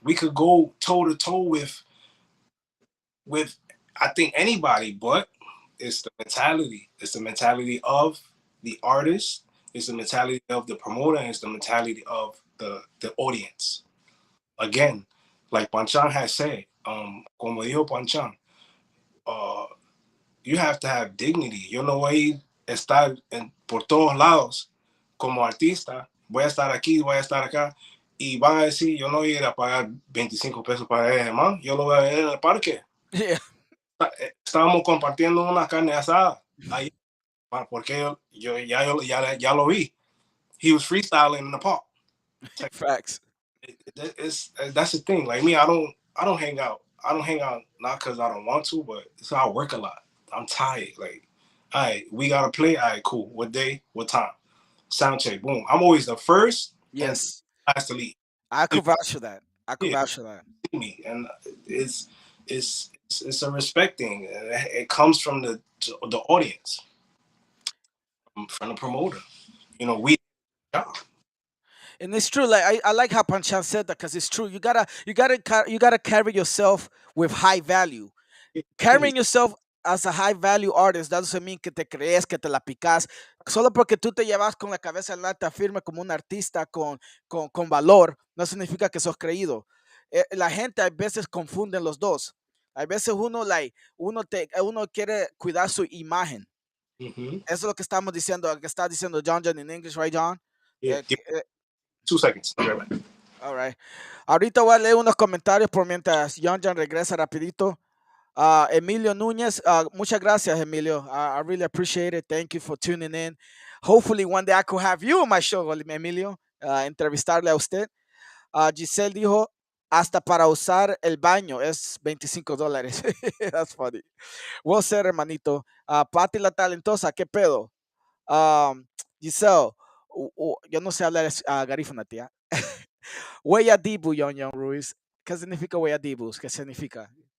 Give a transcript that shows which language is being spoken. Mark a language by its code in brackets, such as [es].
[en] We could go toe to toe with I think anybody, but it's the mentality. It's the mentality of the artist. It's the mentality of the promoter. And it's the mentality of the audience. Again, like Panchan has said, [es] como dijo Panchan, [en] uh, you have to have dignity. [es] Yo no voy a estar por todos lados como artista. Voy a estar aquí, voy a estar acá. Y van a decir, yo no voy a ir a pagar 25 pesos para ese man. Yo lo voy a ver en el parque. [en] Yeah. [es] Estábamos compartiendo una carne asada ahí, porque ya lo vi. [en] He was freestyling in the park. Facts. That's the thing. Like me, I don't hang out. I don't hang out not because I don't want to, but it's I work a lot. I'm tired. Like, all right, we gotta play. All right, cool. What day? What time? Sound check. Boom. I'm always the first and Yes, last to leave. I could vouch for that. I could Yeah, vouch for that. me, and it's it's a respect thing. It comes from the audience, from the promoter. We yeah, And it's true. Like I like how Panchan said that because it's true. You gotta carry yourself with high value. please. Carrying yourself as a high value artist, that doesn't mean [es] que te crees, que te la picas. Solo porque tú te llevas con la cabeza en alta firme como un artista con valor, no significa que sos creído. La gente a veces confunden los dos. A veces uno quiere cuidar su imagen. Mm-hmm. Eso es lo que estamos diciendo, que está diciendo John [en] in English, right, John? Yeah, give me 2 seconds. I'll be right back. All right. [es] Ahorita voy a leer unos comentarios por mientras John regresa rapidito. Emilio Nunez, muchas gracias, Emilio. [en] I really appreciate it. Thank you for tuning in. Hopefully, one day I could have you on my show, Emilio, [es] entrevistarle a usted. Giselle dijo, hasta para usar el baño es $25. [en] That's funny. Well said, [es] hermanito. Patti la talentosa, ¿qué pedo? Um, Giselle, yo no sé hablar garífuna, tía. Huella dibu, Yon Ruiz. ¿Qué significa huella dibus? ¿Qué significa?